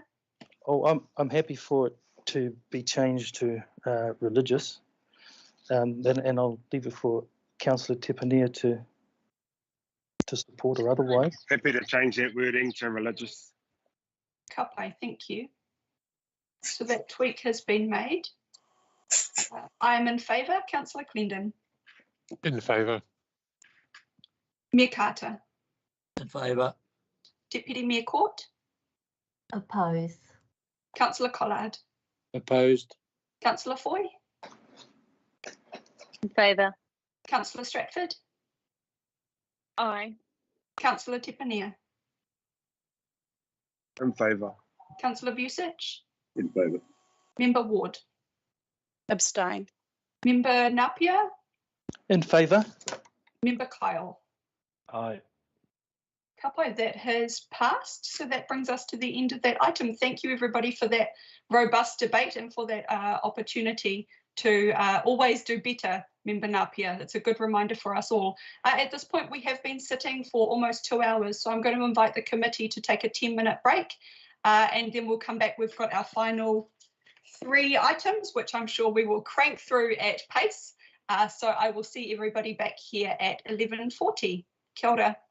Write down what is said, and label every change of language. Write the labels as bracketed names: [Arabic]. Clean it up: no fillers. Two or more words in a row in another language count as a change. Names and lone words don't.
[English] Oh, I'm happy for it to be changed to religious, and I'll leave it for Councillor Tipania to support or otherwise. Happy to change that wording to religious. Kapai, thank you. So that tweak has been made. I am in favour. Councillor Clendon. In favour. Mayor Carter. In favour. Deputy Mayor Court. Oppose. Councillor Collard. Opposed. Councillor Foy. In favour. Councillor Stratford. Aye. Councillor Tipania. In favour. Councillor Vucic. In favour. Member Ward. Abstain. Member Napier. In favour. Member Kyle. Aye. Kapai, that has passed. So that brings us to the end of that item. Thank you, everybody, for that robust debate and for that opportunity to always do better, Member Napier. It's a good reminder for us all. At this point, we have been sitting for almost 2 hours, so I'm going to invite the committee to take a 10-minute break, and then we'll come back. We've got our final 3 items, which I'm sure we will crank through at pace. So I will see everybody back here at 11:40. [Māori] Kia ora.